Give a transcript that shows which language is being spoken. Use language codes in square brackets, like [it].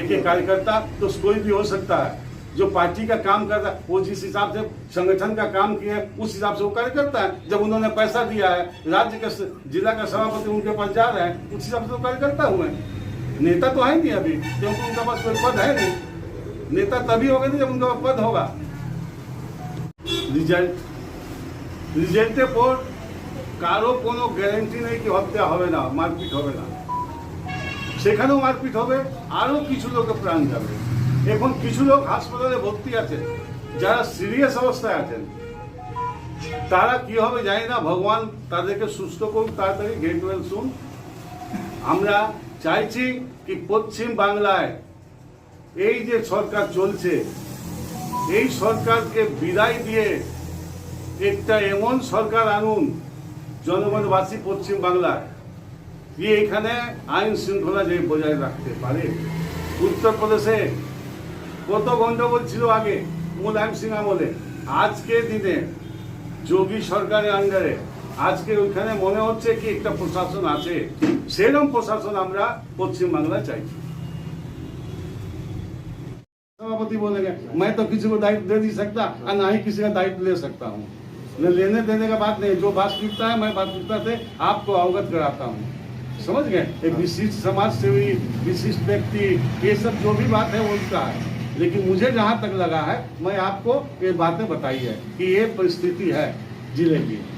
[hi] देखिए कार्यकर्ता तो कोई भी हो सकता है, जो पार्टी का काम करता है वो जिस हिसाब से संगठन का काम किया है उस हिसाब से वो कार्यकर्ता है। जब उन्होंने पैसा दिया है, राज्य का जिला का सभापति उनके पास जा रहे हैं, उस हिसाब से वो कार्यकर्ता हुए। नेता तो है नहीं अभी, क्योंकि उनके पास कोई पद है नहीं। नेता तभी होगा नहीं जब उनका पद होगा। [bn] রিজাল্টের পর কারো কোনো গ্যারান্টি নেই কি হত্যা হবে না, মারপিট হবে না, সেখানেও মারপিট হবে, আরো কিছু লোকের প্রাণ যাবে। এখন কিছু লোক হাসপাতালে ভর্তি আছে, যারা সিরিয়াস অবস্থায় আছেন, তারা কি হবে জানি না, ভগবান তাদেরকে সুস্থ করুন তাড়াতাড়ি, [en] Get well soon. [bn] আমরা চাইছি কি পশ্চিম বাংলায় এই যে সরকার চলছে, এই সরকারকে বিদায় দিয়ে একটা এমন সরকার আনুন জনগণবাসী পশ্চিম বাংলায় যে এখানে আইন শৃঙ্খলা যে বজায় রাখতে পারে। উত্তরপ্রদেশে কত গন্ডগোল ছিল আগে মুলায়ম সিং আমলে, আজকে দিনে যোগী সরকারের আন্ডারে আজকে ওইখানে মনে হচ্ছে কি একটা প্রশাসন আছে, সেরকম প্রশাসন আমরা পশ্চিম বাংলায় চাইছি। [hi] सभापति बोलेंगे मैं तो किसी को दायित्व दे नहीं सकता और ना ही किसी का दायित्व ले सकता हूँ। न लेने देने का बात नहीं, जो वास्तविकता है मैं वास्तविकता से आपको अवगत कराता हूँ। समझ गए? एक विशिष्ट समाज सेवी, विशिष्ट व्यक्ति, ये सब जो भी बात है वो उसका है, लेकिन मुझे जहाँ तक लगा है मैं आपको ये बातें बताई है कि ये परिस्थिति है जिले की।